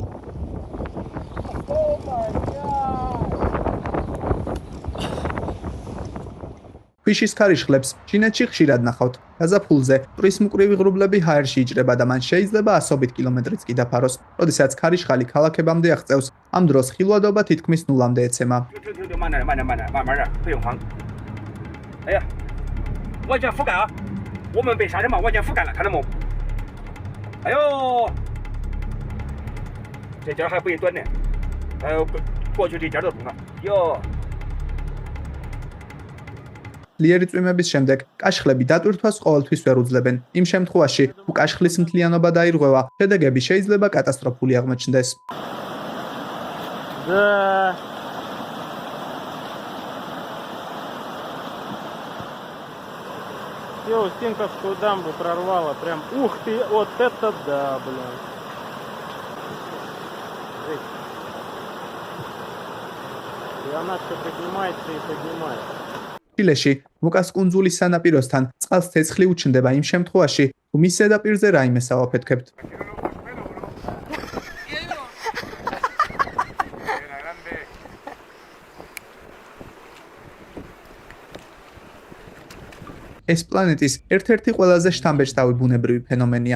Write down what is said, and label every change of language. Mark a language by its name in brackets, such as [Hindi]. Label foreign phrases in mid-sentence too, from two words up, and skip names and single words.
[Georgian] ქვიშის ქარიშხლებს ჩინეთში ხშირად ნახავთ. გაზაფხულზე ტვრის მკვრივი ღრუბლები ჰაერში იჭრება და მან შეიძლება ასობით კილომეტრიც კი დაფაროს. როდესაც ქარიშხალი ქალაქებამდე აღწევს, ამ დროს ხილვადობა თითქმის ნულამდე ეცემა. [Chinese] 慢点，不用慌。哎呀，完全覆盖啊！我们被沙尘暴完全覆盖了，看到没？哎呦，这点还不一短呢，还有过去这点都重了。哟。 [Georgian] ძლიერი წვიმების შემდეგ კაშხლები დატვირთვას ყოველთვის ვერ უძლებენ. იმ შემთხვევაში, თუ კაშხლის მთლიანობა დაირღვევა, შედეგები შეიძლება კატასტროფული აღმოჩნდეს. [Russian] Всё, Стенковскую дамбу прорвало, прям, ух ты, вот это да, блин. И она все поднимается и поднимается. [Georgian] ჩილეში, მოკას კუნძულის სანაპიროსთან წყალს ცეცხლი უჩნდება იმ შემთხვევაში, თუ მის ზედაპირზე რაიმეს ავაფეთქებთ. ეს პლანეტის ერთ-ერთი ყველაზე შთამბეჭდავი ბუნებრივი ფენომენია.